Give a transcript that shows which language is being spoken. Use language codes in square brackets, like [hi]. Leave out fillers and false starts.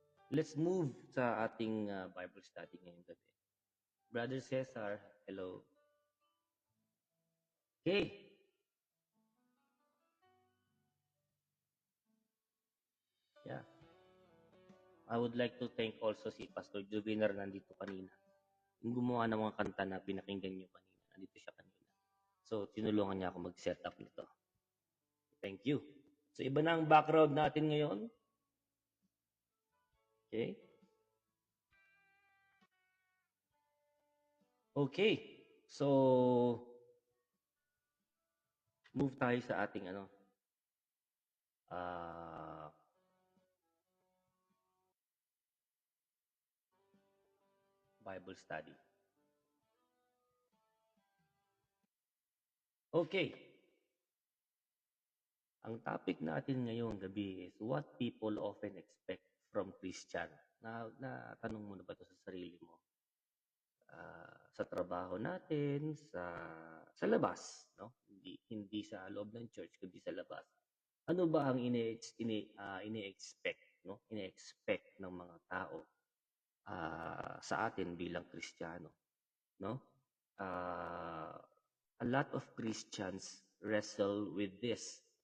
[en] Let's move [tl] sa ating Bible study ngayong gabi. [en] Brother Cesar, hello. Okay. Yeah. I would like to thank also si Pastor Juvenar [tl] nandito kanina. Yung gumawa ng mga kanta na pinakinggan nyo kanina. Nandito siya kanina. So, tinulungan niya ako mag-set up nito. [en] Thank you. [tl] So, iba na ang background natin ngayon. Okay? Okay. So, move tayo sa ating uh, Bible study. Okay. [en] Ang topic [tl] natin ngayong gabi [en] is what people often expect from Christian. [tl] Tanong mo na ba ito sa sarili mo? Sa trabaho natin, sa labas, no? Hindi sa loob ng church, kundi sa labas. Ano ba ang ini-expect, no? Ini-expect ng mga tao sa atin bilang Kristiyano, no? [en] Uh, a lot of Christians wrestle with this.